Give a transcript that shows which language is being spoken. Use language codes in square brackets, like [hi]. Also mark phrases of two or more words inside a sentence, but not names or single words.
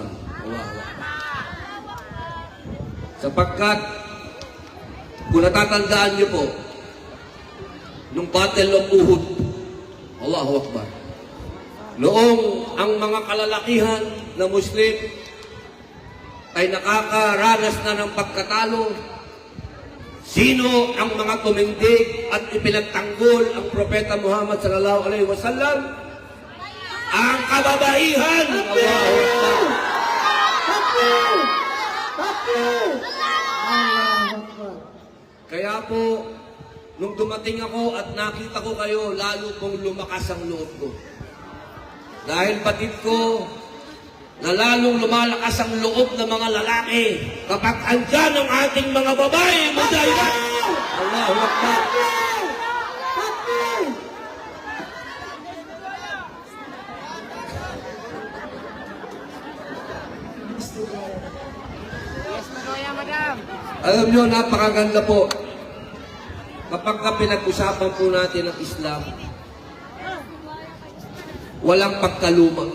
[ar] الله أكبر. [tl] Sapagkat, kung natatandaan niyo po, nung [en] Battle of Uhud, [ar] الله أكبر, [tl] noong ang mga kalalakihan na Muslim ay nakakaranas na ng pagkatalo, sino ang mga tumindig at ipinagtanggol ang Propeta Muhammad [ar] صلى الله عليه وسلم? [tl] Ang kababaihan! [ar] الله أكبر! تكبير تكبير! الله أكبر! [tl] Kaya po, nung dumating ako at nakita ko kayo, lalo pong lumakas ang loob ko. Dahil batid ko na lalong lumalakas ang loob ng mga lalaki kapag andyan ang ating mga babae, mudaya. [ar] الله أكبر. [tl] Takbir! Alam nyo, napakaganda po. Kapag pinag-usapan po natin ang Islam, walang pagkaluma.